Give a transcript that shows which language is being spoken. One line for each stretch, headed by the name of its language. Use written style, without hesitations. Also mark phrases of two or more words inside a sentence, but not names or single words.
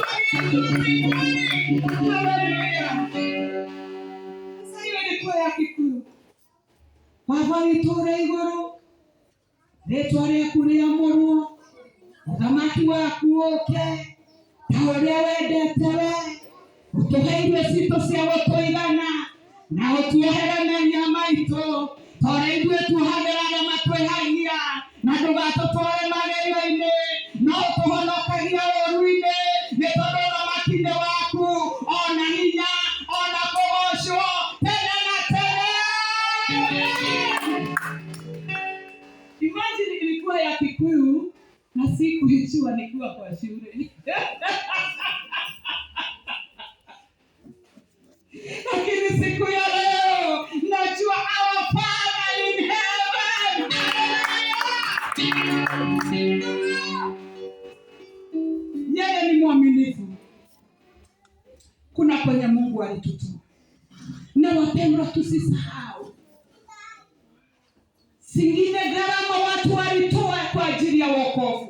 Swahili: Haleluya. Sasa hiyo ilikuwa ya Kikuyu.
Kikuyu: Baba nitore iguru. Retware kuria moruo. Uthamaki waku oke. Ta uria wendete we. Utuheire cito cia gũtũigana na ũtuohere mehia maitũ. Tore ithuĩ tuohagĩra arĩa matwĩhagia na ndũgatũtware magerio-inĩ, no ũtũhonokagia ũũru-inĩ, nĩ tondũ ũthamaki nĩ waku, ona hinya, ona kũgocwo tene na tene.
Swahili: Imagine ilikuwa ya Kikuyu na sikuijua nikiwa kwa shule. Lakini siku ya leo najua
English: our Father in heaven.
Swahili: Yeye ni mwaminifu. Kuna kwenye Mungu alitutoa. Na wapendwa, tusisahau. Zingine gharama watu walitoa kwa ajili ya wokovu.